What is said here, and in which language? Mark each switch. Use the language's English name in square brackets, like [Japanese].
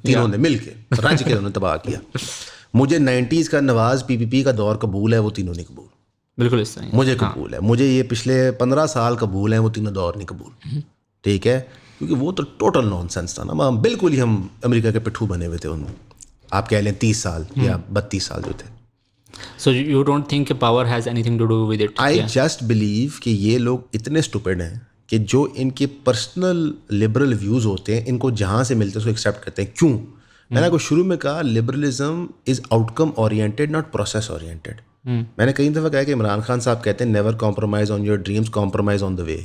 [Urdu] تینوں نے مل کے رنج کے انہوں نے تباہ کیا. مجھے 90s کا نواز PPP کا دور قبول ہے, وہ تینوں نہیں قبول. بالکل اس طرح مجھے قبول ہے. مجھے یہ پچھلے 15 سال قبول ہیں, وہ تینوں دور نہیں قبول. ٹھیک ہے, کیونکہ وہ تو ٹوٹل نان سینس تھا نا, بالکل ہی ہم امریکہ کے پٹھو بنے ہوئے تھے. ان آپ کہہ لیں 30 سال یا 32 سال جو تھے. [English] So you don't think power has anything to do with it? I just believe [Urdu] کہ یہ لوگ اتنے اسٹوپڈ ہیں کہ جو ان کے پرسنل لبرل ویوز ہوتے ہیں, ان کو جہاں سے ملتے ہیں اس کو ایکسیپٹ کرتے ہیں. کیوں؟ میں نے آپ کو شروع میں کہا, [English] Liberalism is outcome oriented, not process oriented. [Urdu] میں نے کئی دفعہ کہا کہ عمران خان صاحب کہتے ہیں [English] Never compromise on your dreams, compromise on the way.